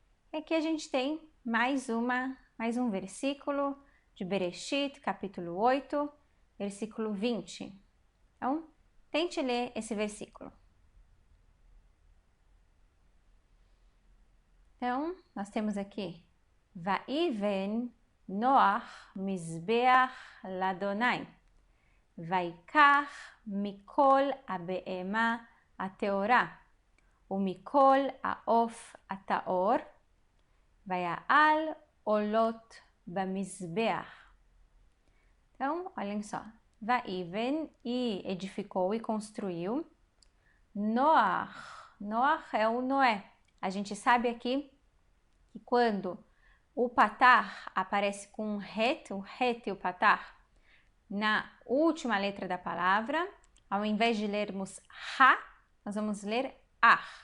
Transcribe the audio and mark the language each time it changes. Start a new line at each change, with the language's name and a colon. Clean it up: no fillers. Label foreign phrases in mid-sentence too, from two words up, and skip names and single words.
Portuguese: E aqui a gente tem mais um versículo de Bereshit, capítulo 8, versículo 20. Então, tente ler esse versículo. Então, nós temos aqui
Hebrew: ויבן נח מזבח ליהוה ויקח מכל הבהמה הטהורה ומכל העוף הטהור, ויעל עולות במזבח.
Portuguese: Então, olhem só. Vaiven, e edificou e construiu. Noach. Noach é o Noé. A gente sabe aqui que quando o patar aparece com o het e o patar, na última letra da palavra, ao invés de lermos ha, nós vamos ler ah.